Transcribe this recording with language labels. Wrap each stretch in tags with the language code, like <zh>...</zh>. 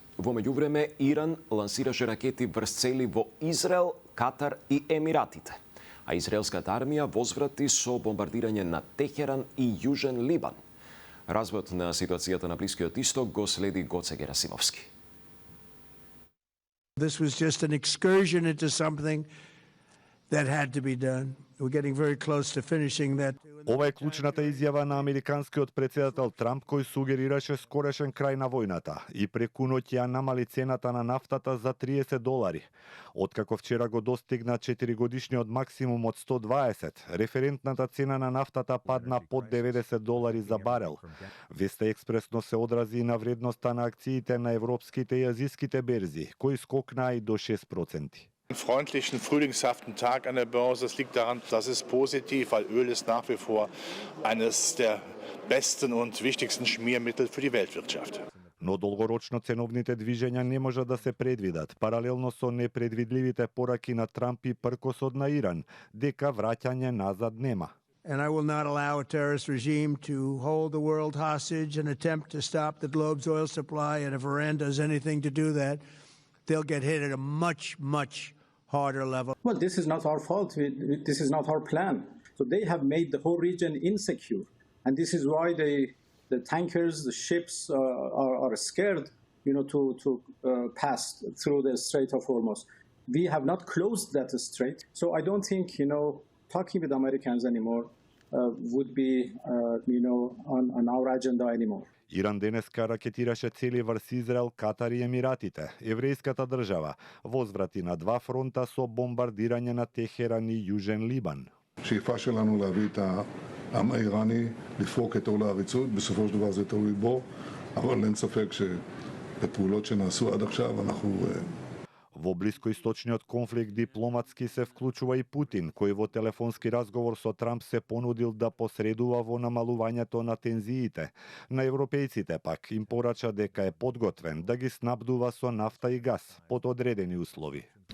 <mk>Во меѓувреме, Иран лансираше ракети врз цели во Израел, Катар и Емиратите, а израелската армија возврати со бомбардирање на Техеран и Јужен Либан. Развојот на ситуацијата на Блискиот Исток го следи Гоце Герасимовски.</mk> <en>This was just an excursion into something that had to be done. We're getting very close to finishing that.</en> <mk>Ова е клучната изјава на американскиот председател Трамп, кој сугерираше скорешен крај на војната и преку ноќ ја намали цената на нафтата за $30. Откако вчера го достигна 4-годишниот максимум од 120, референтната цена на нафтата падна под $90 за барел. Веста експресно се одрази на вредноста на акциите на европските и азиските берзи, кои скокнаа и до 6%.</mk> <de>Einen freundlichen, frühlingshaften Tag an der Börse. Das liegt daran, das ist positiv, weil Öl ist nach wie vor eines der besten und wichtigsten Schmiermittel für die Weltwirtschaft.</de> <mk>Но долгорочно ценовните движења не може да се предвидат, паралелно со непредвидливите пораки на Трамп и пркосот на Иран, дека враќање назад нема.</mk> <en>And I will not allow a terrorist regime to hold the world hostage and attempt to stop the globe's oil supply. And if Iran does anything to do that, they'll get hit at a much, much harder level. Well, this is not our fault. This is not our plan. So they have made the whole region insecure. And this is why the tankers, the ships are scared, to pass through the Strait of Hormuz. We have not closed that strait. So I don't think, talking with Americans anymore would be, on our agenda anymore.</en> <mk>Иран денеска ракетираше цели врз Израел, Катар и Емиратите. Еврејската држава возврати на 2 фронта со бомбардирање на Техеран и Јужен Либан.</mk> <he>השאיפה שלנו להביא את העם האיראני לפרוק את עול העריצות, בסופו של דבר זה תלוי בו, אבל אין ספק שבפעולות שנעשו עד עכשיו אנחנו...</he> <mk>Во блискоисточниот конфликт дипломатски се вклучува и Путин, кој во телефонски разговор со Трамп се понудил да посредува во намалувањето на тензиите. На европејците пак им порача дека е подготвен да ги снабдува со нафта и газ под одредени услови.</mk>